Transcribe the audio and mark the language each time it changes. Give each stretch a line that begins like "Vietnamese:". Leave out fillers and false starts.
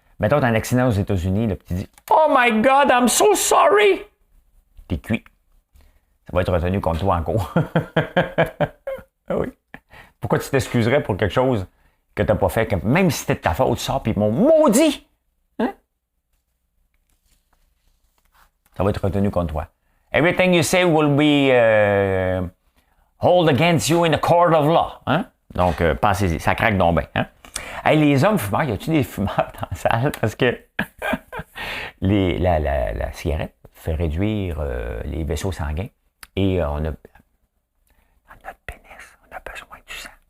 French: Mettons, tu as un accident aux États-Unis, là, puis tu dis
English: Oh my God, I'm so sorry!
French: T'es cuit. Ça va être retenu contre toi en cours. Oui. Pourquoi tu t'excuserais pour quelque chose que tu n'as pas fait, que même si c'était de ta faute, tu sors, puis mon maudit! Hein? Ça va être retenu contre toi.
English: Everything you say will be hold against you in the court of law.
French: Hein? Donc, pensez-y, ça craque donc bien. Hein? Hey, les hommes fumeurs, y a-tu des fumeurs dans la salle? Parce que la cigarette fait réduire les vaisseaux sanguins et on a, dans notre pénis, on a besoin du sang.